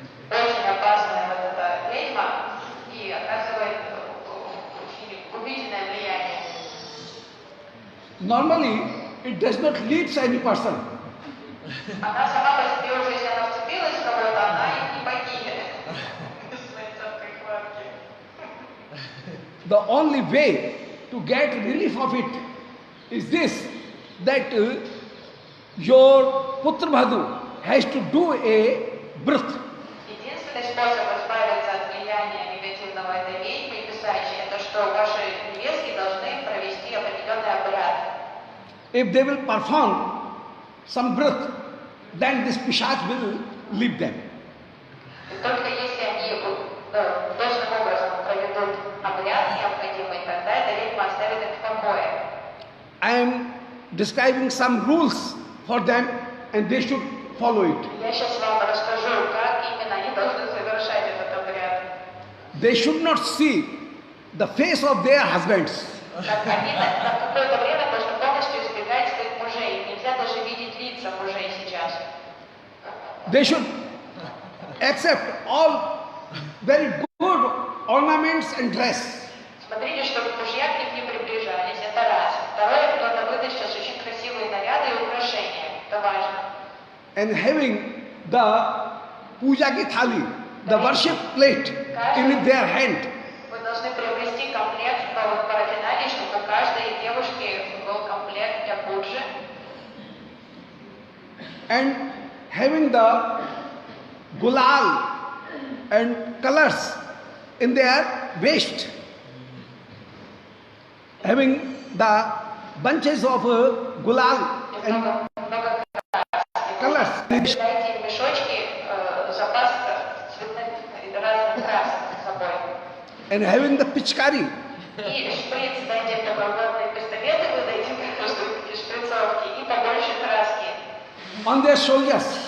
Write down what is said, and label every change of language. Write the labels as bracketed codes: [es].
[ru] Очень опасная вот эта ведьма и оказывает очень губительное влияние. [en] Normally, it does not leave any person. [ru] Она сама по себе уже, если она вцепилась в кого-то, она и не покинет. Без своей цепкой хватки. [en] The only way to get relief of it is this, that your Putrabadhu has to do a birth. [ru] Единственный способ избавиться от влияния негативного этой ведьмы и писачи, это что ваши невестки должны провести определенный обряд. [en] If they will perform some birth, then this Pishach will leave them. [ru] И только если они должным образом проведут обряд необходимый, тогда эта ведьма оставит их в покое. [en] I am describing some rules for them and they should follow it. [ru] Я сейчас вам расскажу, как именно они должны совершать этот обряд. [en] They should not see the face of their husbands. [ru] Как они на какое-то время должны полностью избегать своих мужей. Нельзя даже видеть лица мужей сейчас. [en] they should accept all very good ornaments and dress. [ru] Смотрите, чтобы мужья к ним не приближались, это раз. Второе, надо выдать сейчас очень красивые наряды и украшения, это важно. [en] And having the [hi] puja ki thali, [en] the worship plate in their hand. [ru] Вы должны приобрести комплект новых парафиналий, чтобы у каждой девушки был комплект для пуджи. [en] And having the gulal and colors in their waist. Having the bunches of gulal and colors. [ru] Дайте им мешочки, запас цветных и разных красок с собой. [en] And having the pichkari. [ru] И шприц, дайте им такой водные пистолеты, вы дайте им шприцовки и побольше краски. [en] On their shoulders.